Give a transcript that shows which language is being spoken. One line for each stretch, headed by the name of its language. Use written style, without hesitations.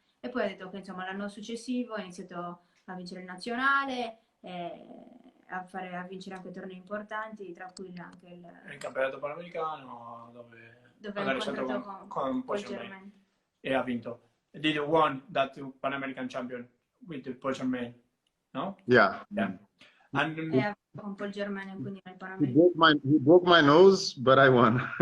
Italian: E poi ha detto che insomma l'anno successivo ha iniziato a vincere il nazionale, a vincere anche tornei importanti, tra cui anche il campionato panamericano dove ha incontrato con Paul Germain. E ha vinto.
English: Did you won that Pan American champion with Paul Germain? No? Yeah.
Italian: And con Paul Germain, quindi nel Panamericano.
English: He broke my nose, but I won.